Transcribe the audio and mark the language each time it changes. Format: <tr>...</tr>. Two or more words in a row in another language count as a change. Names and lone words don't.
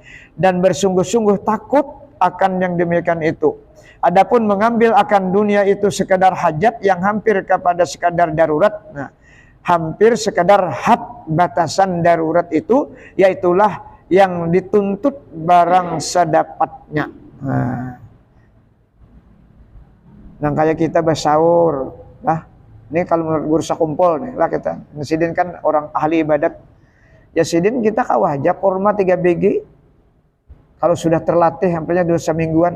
<ms>Dan bersungguh-sungguh takut akan yang demikian itu. Adapun mengambil akan dunia itu sekadar hajat yang hampir kepada sekadar darurat. Nah, hampir sekadar had batasan darurat itu, yaitulah yang dituntut barang sedapatnya.</ms> <bjn>Nah kayak kita bersaur lah, ini kalau menurut guru sakumpul nih lah kita. Sidin kan orang ahli ibadat. Ya sidin kita kawah aja kurma 3 biji. Kalau sudah terlatih hampirnya 2 semingguan.</bjn>